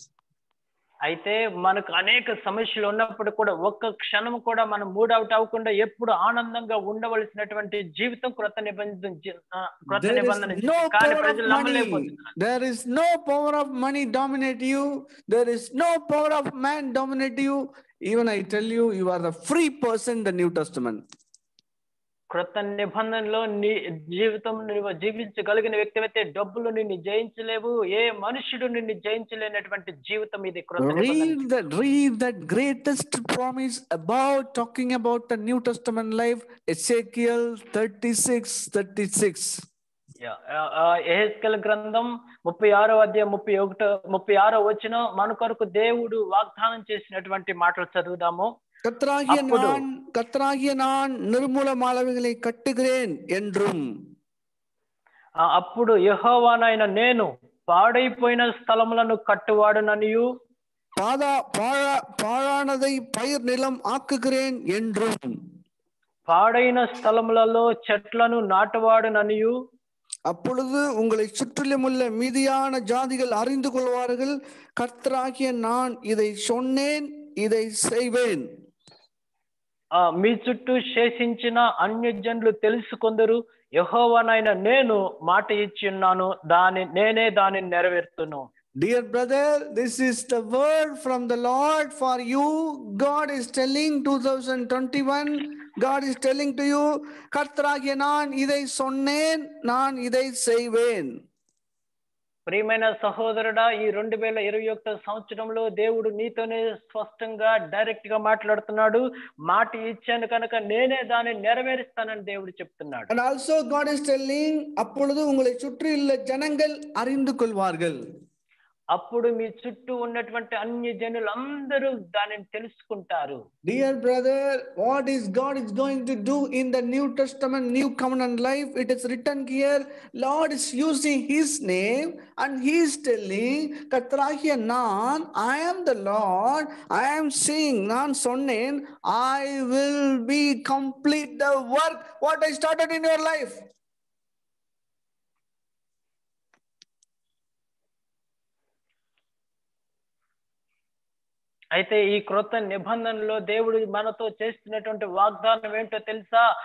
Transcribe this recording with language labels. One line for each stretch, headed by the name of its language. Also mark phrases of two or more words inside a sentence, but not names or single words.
Telugu: అయితే మనకు అనేక సమస్యలు ఉన్నప్పుడు కూడా ఒక్క క్షణం కూడా మనం
English: mood out
Telugu: అవ్వకుండా ఎప్పుడు ఆనందంగా ఉండవలసినటువంటి జీవితం క్రొత్త నిబంధన. కానీ ప్రజలు నమ్మలేకపోతున్నారు.
English: There is no power of money dominate you. There is no power of man dominate you. Even I tell you, you are the free person in the New Testament.
Telugu: క్రొత్త నిబంధనలో నీ జీవితం నువ్వు జీవించగలిగిన వ్యక్తివైతే డబ్బులు నిన్ను జయించలేవు, ఏ మనుషుడు నిన్ను జయించలేనటువంటి జీవితం ఇది క్రొత్త నిబంధన.
English: Read that greatest promise about talking about the New Testament life, Ezekiel 36.
Telugu: ఎహెజ్కేలు గ్రంథం 36వ అధ్యాయం 36వ వచనం మన కొరకు దేవుడు వాగ్దానం చేసినటువంటి మాటలు చదువుదాము.
Tamil: கர்த்தராகிய நான் நிர்மூலமானவைகளை கட்டுகிறேன் என்றும்.
Telugu: అప్పుడు యెహోవానైన నేను పాడైపోయిన స్థలములను కట్టువాడుననియు
Tamil: பாழானதை பயிர் நிலம் ஆக்குகிறேன் என்றும்.
Telugu: పాడైన స్థలములలో చెట్లను నాటువాడుననియు.
Tamil: அப்பொழுது உங்களை சுற்றிலும் உள்ள மீதியான ஜாதிகள் அறிந்து கொள்வார்கள், கர்த்தராகிய நான் இதை சொன்னேன், இதை செய்வேன்.
Telugu: మీ చుట్టూ శేషించిన అన్యజనులు తెలుసుకొందరు, యెహోవానైన నేను మాట ఇచ్చి ఉన్నాను, నేనే దానిని నెరవేర్తును.
English: Dear brother, this is the word from the Lord for you. God is telling 2021, God is telling to you,
Tamil: கர்த்தராகிய நான் இதை சொன்னேன், நான் இதை செய்வேன்.
Telugu: ప్రియమైన సహోదరుడా, ఈ 2021 సంవత్సరంలో దేవుడు నీతోనే స్పష్టంగా డైరెక్ట్ గా మాట్లాడుతున్నాడు. మాట ఇచ్చాను కనుక నేనే దాన్ని నెరవేరుస్తానని దేవుడు చెప్తున్నాడు.
English: And also God is telling,
Tamil: அப்பொழுது உங்களை சுற்றியுள்ள ஜனங்கள் அறிந்து கொள்வார்கள்.
Telugu: అప్పుడు మీ చుట్టూ ఉన్నటువంటి అన్ని జనులు అందరూ దానిని తెలుసుకుంటారు.
English: Dear brother, what is God is going to do in the New Testament, New Covenant life? It is written here, Lord is using His name and He is telling,
Tamil: கர்த்தராகிய நான்,
English: I am the Lord, I am saying,
Tamil: நான் சொன்னேன்,
English: I will be complete the work what I started in your life.
Telugu: అయితే ఈ క్రొత్త నిబంధనలో దేవుడు మనతో చేస్తున్నటువంటి వాగ్దానం ఏంటో తెలుసా?